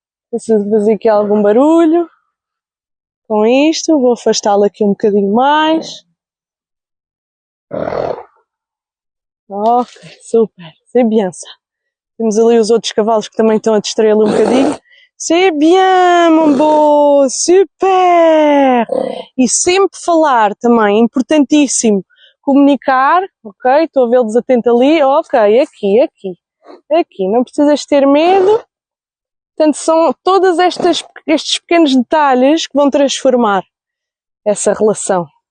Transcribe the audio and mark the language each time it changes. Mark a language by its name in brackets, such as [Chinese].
[Portuguese] Preciso fazer aqui algum barulho. Com isto, vou afastá-lo aqui um bocadinho mais. [French] Ok, super, c'est bien ça. [Portuguese] Temos ali os outros cavalos que também estão a distraí-lo um bocadinho. [French] C'est bien, mon beau, super! [Portuguese] E sempre falar também, importantíssimo, comunicar, ok? Estou a vê-los atento ali, ok, aqui, não precisas ter medo. Portanto, são todos estes pequenos detalhes que vão transformar essa relação.